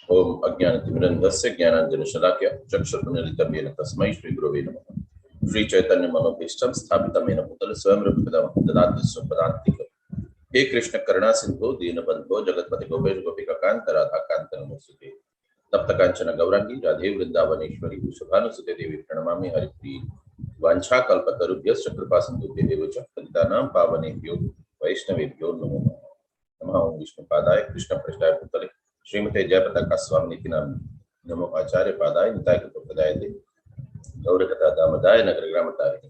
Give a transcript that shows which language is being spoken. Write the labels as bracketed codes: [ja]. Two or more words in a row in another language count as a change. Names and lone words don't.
[sa] ఓం అజ్ఞానతిమిరంధస్య జ్ఞానాంజనశలాకయ చక్షుర్మిలితం येन తస్మై శ్రీ గురవే నమః. శ్రీ చైతన్య మనోభీష్టం స్థాపితమైన భూతల స్వయం దదాతి స్వపదాంతికం. हे कृष्ण करुणा सिंधु दीनबंधो जगतपति गोपेश गोपिकांत राधाकांत नमोस्तुते. तप्त कांचन गौरांगी राधे वृंदावनेश्वरी शुभानुसुते देवी प्रणमामि हरिप्रिये. वांछा कल्पतरुभ्यश्च कृपा सिंधुभ्येव च पतितानां पावनेभ्यो वैष्णवेभ्यो नमो नमः. नमः ओं विष्णुपादाय कृष्णपृष्ठाय भूतले श्रीमते जयपताका स्वामिनिति नाम नमो आचार्य पादाय निताय कृपदाय दे गौरकथा दामदाय नगरग्रामतारिणे.